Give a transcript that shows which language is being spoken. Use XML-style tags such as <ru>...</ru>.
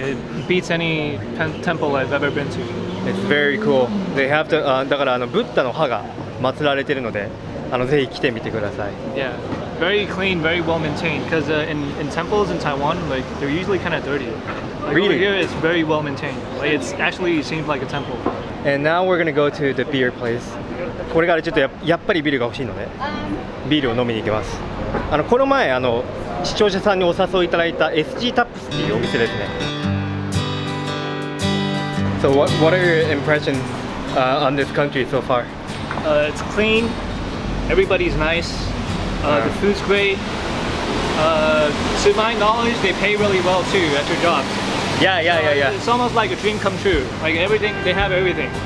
<en>It beats any temple I've ever been to. It's very cool. They have to</en> <ja>だからブッダの歯が祀られてるのでぜひ来てみてください。</ja> <en>Yeah, very clean, very well maintained. Because in temples in Taiwan, like they're usually kind of dirty. Like Really? over here, it's very well maintained. Like it's actually seems like a temple. And now we're gonna go to the beer place.</en> <ja>これからちょっとやっぱりビールが欲しいのでビールを飲みに行きます。この前視聴者さんにお誘いいただいた SG タップスっていうお店ですね。</ja> <en>So what are your impressions on this country so far? It's clean. Everybody's nice. The food's great. To my knowledge, they pay really well too at your jobs. Yeah. It's almost like a dream come true. Like everything, they have everything.</en>